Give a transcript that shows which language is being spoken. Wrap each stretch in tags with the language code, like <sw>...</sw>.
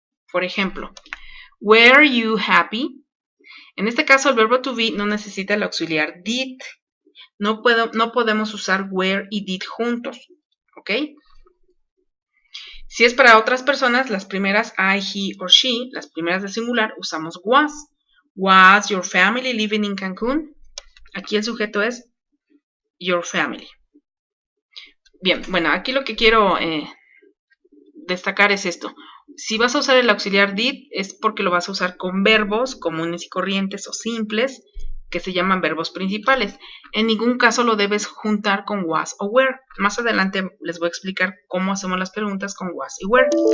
<es>Por ejemplo,</es> <en>were you happy?</en> <es>En este caso, el verbo to be no necesita el auxiliar did. No podemos usar were y did juntos, ¿ok? Si es para otras personas, las primeras I, he or she, las primeras de singular, usamos was.</es> <en>Was your family living in Cancún?</en> <es>Aquí el sujeto es your family. Bien, bueno, aquí lo que quiero destacar es esto. Si vas a usar el auxiliar did, es porque lo vas a usar con verbos comunes y corrientes o simples, que se llaman verbos principales. En ningún caso lo debes juntar con was o were. Más adelante les voy a explicar cómo hacemos las preguntas con was y were.</es>